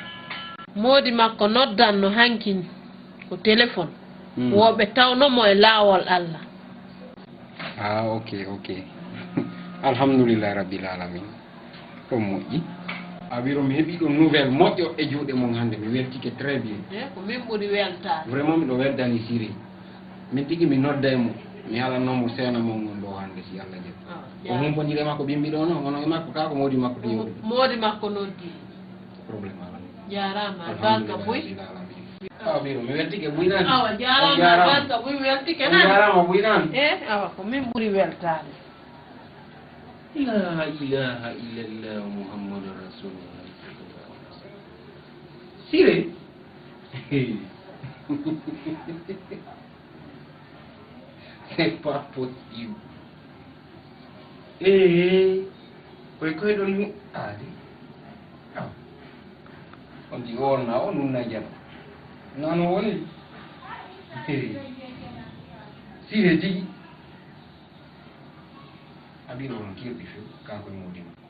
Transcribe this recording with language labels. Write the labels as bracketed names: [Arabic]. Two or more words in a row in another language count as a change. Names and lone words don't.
[Fula] modi makko noddanno hankin ko téléphone woɓe tawnomo e laawol Allah ok [Arabic] alhamdulillah rabbil alamin [Fula] ɗum moƴƴi a wiro mi heeɓi ɗum nouvelle moƴƴo e juuɗe mum hannde mi weltike [French] très bien [Fula] ko min ɓuri weltade vraiment miɗo weldani siri min tigi mi nodda e mo mi halannomo seena mum gon ɗo hannde si Allah jaɓi o humpodire makko ɓimbi ɗo no ono e makko ka ko modi makko to yewɗi modi makko noddi probléme ala jarama albarka boy awa ɓiro mi weltike ɓuynani awa jarama albarka boy weltike nani jarama ɓuynani awa ko min ɓuri weltade [Arabic] la ilaha illallah muhammadu rasulullah [Fula] sire [French] c'est pas possible [Fula] koye ɗon mi aade on di wonna o nunna jana nan woni sire tigi aɓiro on kirɗi few kanko e modima